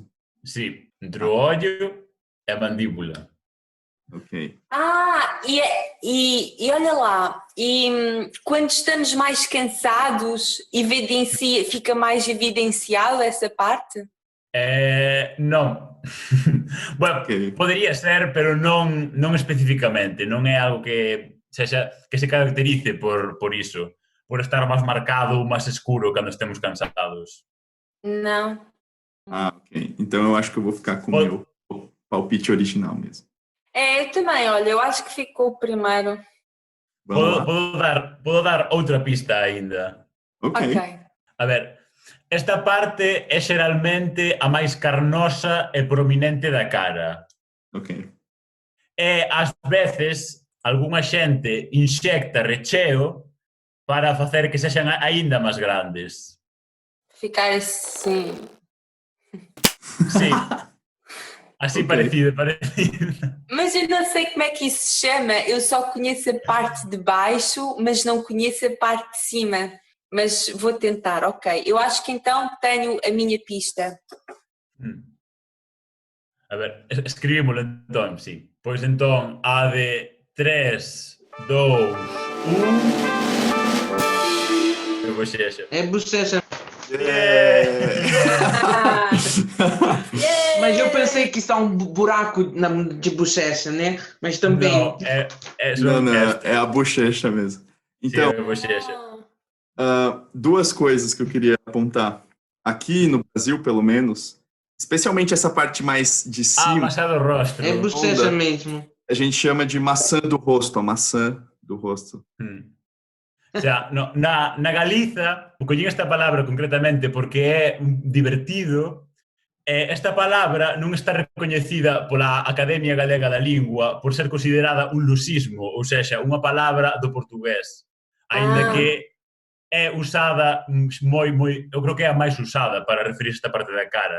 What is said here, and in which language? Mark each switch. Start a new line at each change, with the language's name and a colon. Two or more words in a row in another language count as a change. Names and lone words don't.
Portuguese: Sim, entre o olho e a mandíbula. Ok. E olha lá, quando estamos mais cansados, fica mais evidenciado essa parte?
Galician: Non. Bueno, Ok. podería ser, pero non especificamente. Non é algo que se caracterice por iso, por estar máis marcado, máis escuro cando estemos cansados.
Portuguese: Não. Ok. Então eu acho que eu vou ficar com o meu palpite original mesmo. Eu também, olha, eu acho que ficou o primeiro. Vamos lá?
Galician: Podo dar outra pista aínda. Ok. A ver, esta parte é xeralmente a máis carnosa e prominente da cara. Ok. E, ás veces, algunha xente inxecta recheo para facer que sexan aínda máis grandes.
Portuguese: Ficar assim.
Galician: Sí, así Ok. parecido.
Portuguese: Mas eu não sei como é que isso se chama, eu só conheço a parte de baixo, mas não conheço a parte de cima. Mas vou tentar, ok. Eu acho que então tenho a minha pista.
Galician: A ver, escribímoslo entón, sí. Pois entón, a de 3, 2, 1... Eu vou xexa.
Portuguese: É bochecha. Ah, Mas eu pensei que isso é um buraco de bochecha, né? Mas também. Não, Não, é a bochecha mesmo. Então, Sim, eu vou xexa. duas coisas que eu queria apontar. Aqui no Brasil, pelo menos, especialmente essa parte mais de cima, maçã do rostro. É bochecha mesmo. a gente chama de maçã do rosto, a maçã do rosto.
Spanish: O sea,
Galician: na Galiza, collín esta palabra concretamente porque é divertido. Esta palabra non está recoñecida pola Academia Galega da Lingua por ser considerada un lusismo,
Portuguese: ou seja,
Galician: unha palabra do portugués. Aínda que é usada eu creo que é a máis usada para referir esta parte da cara.